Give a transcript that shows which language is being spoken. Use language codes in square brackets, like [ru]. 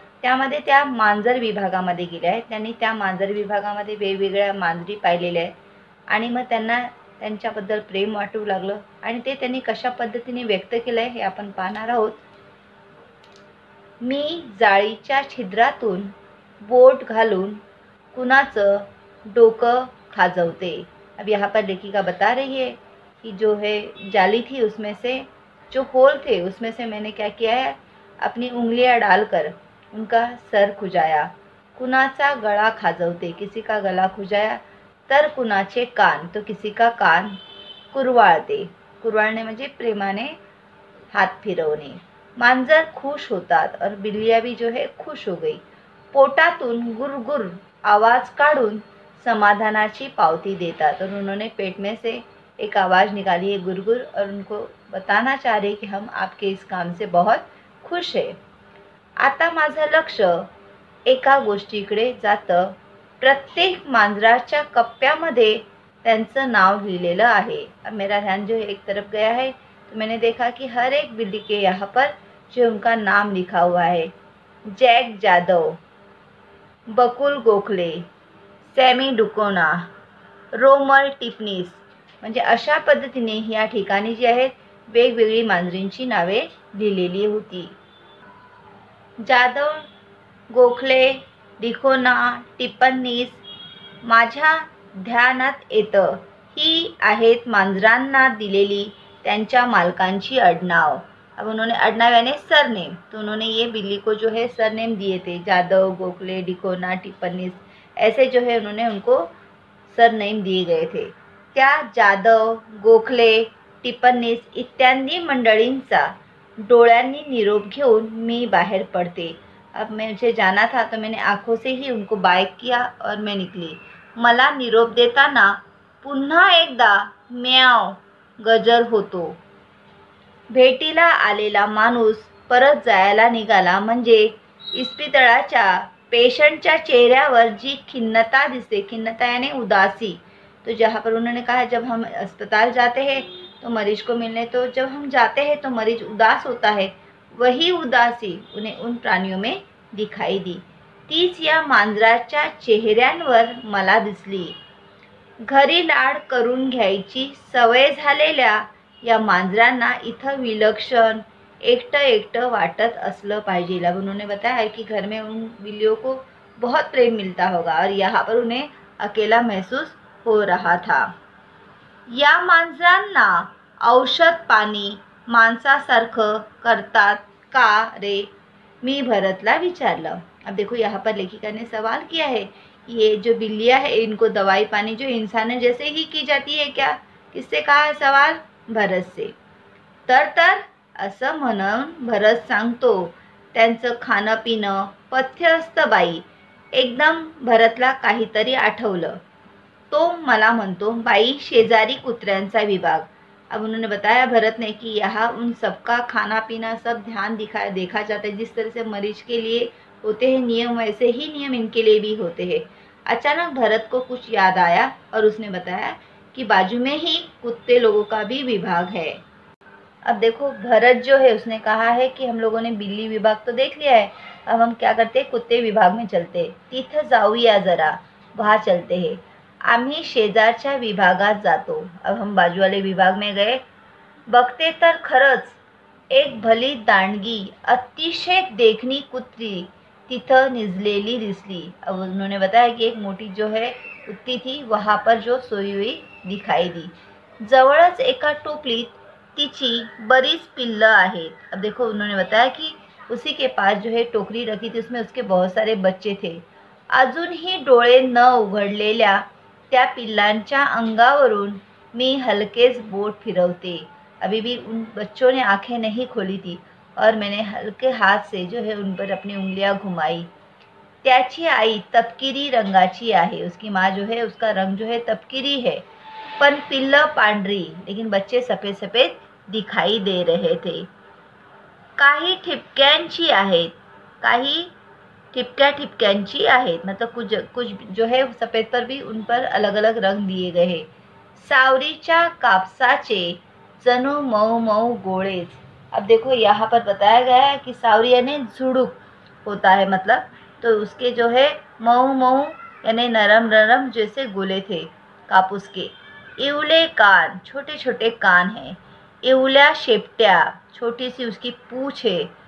[mr] त्यामध्ये त्या मांजर विभागामध्ये गेले आहेत। त्यांनी त्या मांजर विभागामध्ये वेगवेगळ्या मांजरी पाहिलेल्या आहेत आणि मग त्यांना त्यांच्याबद्दल प्रेम वाटू लागलं आणि ते त्यांनी कशा पद्धतीने व्यक्त केलं आहे हे आपण पाहणार आहोत। मी जाळीच्या छिद्रातून बोट घालून कुणाचं डोकं खाजवते। [hi] अब यहाँ पर लेखिका बता रही है कि जो है जाली थी उसमें से जो होल थे उसमें से मैंने क्या किया है, अपनी उंगलियां डालकर उनका सर खुजाया। [mr] कुणाचा गळा खाजवते, [hi] किसी का गला खुजाया। [mr] तर कुणाचे कान, [hi] तो किसी का [mr] कान कुरवाळते। कुरवाळणे म्हणजे प्रेमाने हाथ फिरवणे। मांजर खुश होतात [hi] और बिल्लियां भी जो है खुश हो गई। [mr] पोटातून गुरगुर आवाज काढून समाधानाची पावती देतात [hi] और उन्होंने पेट में से एक आवाज़ निकाली है गुरगुर और उनको बताना चाह रहे कि हम आपके इस काम से बहुत खुश है। [mr] आता माझं लक्ष एका गोष्टीकडे जातं। प्रत्येक मांजराच्या कप्प्यामध्ये त्यांचं नाव लिहिलेलं आहे। [hi] अब मेरा ध्यान जो एक तरफ गया है तो मैंने देखा कि हर एक बिल्ली के यहाँ पर जो उनका नाम लिखा हुआ है। [mr] जैक जाधव, बकुल गोखले, सॅमी डुकोना, रोमल टिपनीस, म्हणजे अशा पद्धतीने या ठिकाणी जी आहेत वेगवेगळी मांजरींची नावे लिहिलेली होती। जाधव, गोखले, डिकोना, टिप्पणीस माझ्या ध्यानात येतं ही आहेत मांजरांना दिलेली त्यांच्या मालकांची अडनाव। [hi] अब उन्होंने अडनाव यानी सरनेम, तो उन्होंने ये बिल्ली को जो है सरनेम दिए थे। जाधव, गोखले, डिकोना, टिप्पणीस ऐसे जो है उन्होंने उनको सरनेम दिए गए थे। [mr] त्या जाधव, गोखले, टिप्पणीस इत्यादी मंडळींचा डोळ्यांनी निरोप घेऊन मी बाहर पड़ते। [hi] अब मुझे जाना था तो मैंने आंखों से ही उनको बाय किया और मैं निकली। [mr] मला निरोप देताना पुन्हा एकदा म्याव गजर होतो। भेटीला आलेला माणूस परत जायला निघाला म्हणजे इस्पितळाच्या पेशंटच्या चेहऱ्यावर जी खिन्नता दिसते, [hi] खिन्नता यानी उदासी। तो जहाँ पर उन्होंने कहा जब हम अस्पताल जाते हैं तो मरीज को मिलने, तो जब हम जाते हैं तो मरीज उदास होता है, वही उदासी उन्हें उन प्राणियों में दिखाई दी। [mr] तीच या मांजराच्या चेहऱ्यांवर मला दिसली। घरी लाड करून घ्यायची सवय झालेल्या या मांजरांना इथं विलक्षण एकटं एकटं वाटत असलं पाहिजे। [hi] अब उन्होंने बताया कि घर में उन बिल्लियों को बहुत प्रेम मिलता होगा और यहाँ पर उन्हें अकेला महसूस हो रहा था। [mr] या मांजरांना औषध पाणी माणसासारखं करतात का रे, मी भरतला विचारलं। [hi] अब देखो यहाँ पर लेखिका ने सवाल किया है, ये जो बिल्लियाँ है इनको दवाई पानी जो इंसानों जैसे ही की जाती है क्या? किससे कहा है सवाल? भरत से। [mr] तर असं म्हणून भरत सांगतो त्यांचं खाणं पिणं पथ्य असतं बाई। एकदम भरतला काहीतरी आठवलं। तो मला म्हणतो बाई शेजारी कुत्र्यांचा विभाग। [hi] अब उन्होंने बताया भरत ने कि यहाँ उन सबका खाना पीना सब ध्यान देखा जाता है। जिस तरह से मरीज के लिए होते हैं नियम, वैसे ही नियम इनके लिए भी होते हैं। अचानक भरत को कुछ याद आया और उसने बताया कि बाजू में ही कुत्ते लोगों का भी विभाग है। अब देखो भरत जो है उसने कहा है कि हम लोगों ने बिल्ली विभाग तो देख लिया है, अब हम क्या करते हैं कुत्ते विभाग में चलते, [mr] तिथं जाऊया जरा, [hi] वहाँ चलते हैं। [mr] आम्ही शेजारच्या विभागात जातो। [hi] अब हम बाजू वाले विभाग में गए। [mr] बघते तर खरंच एक भली दांडगी अतिशय देखणी कुत्री तिथं निजलेली दिसली। [hi] अब उन्होंने बताया कि एक मोठी जो है उत्ती थी, वहाँ पर जो सोई हुई दिखाई दी। [mr] जवळच एका टोपलीत तिची बरीच पिल्लं आहेत। [hi] अब देखो उन्होंने बताया कि उसी के पास जो है टोकरी रखी थी, उसमें उसके बहुत सारे बच्चे थे। [mr] अजूनही डोळे न उघडलेल्या त्या पिल्लांच्या अंगावरून मी हलकेच बोट फिरवते। [hi] अभी भी उन बच्चों ने आंखें नहीं खोली थी और मैंने हल्के हाथ से जो है उन पर अपनी उंगलियां घुमाई। [mr] त्याची आई तपकिरी रंगाची आहे। [hi] उसकी माँ जो है उसका रंग जो है तपकिरी है, [mr] पण पिल्लं पांढरी, [hi] लेकिन बच्चे सफ़ेद सफ़ेद दिखाई दे रहे थे। [mr] काही ठिपक्यांची आहेत, काही ठिपक्या ठिपक्यांची आहेत, [hi] मतलब कुछ कुछ जो है सफ़ेद पर भी उन पर अलग अलग रंग दिए गए हैं। [mr] सावरीच्या कापसाचे जणू मऊ मऊ गोळेच। [hi] अब देखो यहाँ पर बताया गया है कि सावरी यानी झुड़ुक होता है, मतलब तो उसके जो है मऊ मऊ यानी नरम नरम जैसे गोले थे कापूस के। [mr] इवले कान, [hi] छोटे छोटे कान हैं। [mr] इवल्या शेपट्या, [hi] छोटी सी उसकी पूँछ है।